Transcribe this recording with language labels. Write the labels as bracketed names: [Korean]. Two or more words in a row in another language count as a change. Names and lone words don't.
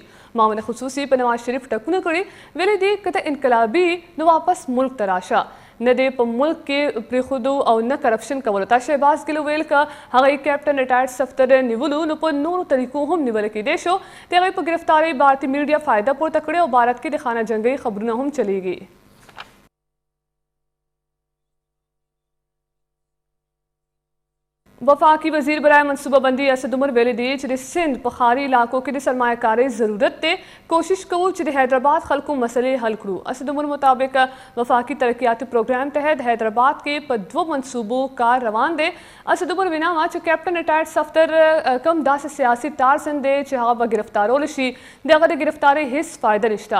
[Pashto] معاون خصوصي په نواز شریف ټکونه کړي ویلي دي که ته انقلابي نو واپس ملک ته راشه نه دی په ملک کې پرېښودو او نه کرپشن کولو ته. شهباز ګل ویل که هغه کیپټن ریټایرډ صفدر نیولو نو په نورو طریقو هم نیول کېدی شو. د هغې په ګرفتارۍ بھارتي میډیا فایده پورته کړې او بھارت کې د خانه جنګۍ خبرونه هم چلیږي. وفاقي وزیر برائے منصوبه بندي اسد عمر ویلي دي که سنده कि सिंध په ښاري علاقو کې د سرمایه‌کارۍ ضرورت دی کوشش کوو چې د حیدرآباد خلکو مسلې حل کړو. اسد عمر مطابق وفاقی ترقیاتی پروګرام تحت حیدرآباد کې په 2 منصوبو کار روان دی. اسد عمر وینا وا چې کیپټن ریټایرډ صفدر کم داسې سیاسي تارسن دی چې هغه به ګرفتارول شي دغه د ګرفتارۍ هیڅ فایده نشته.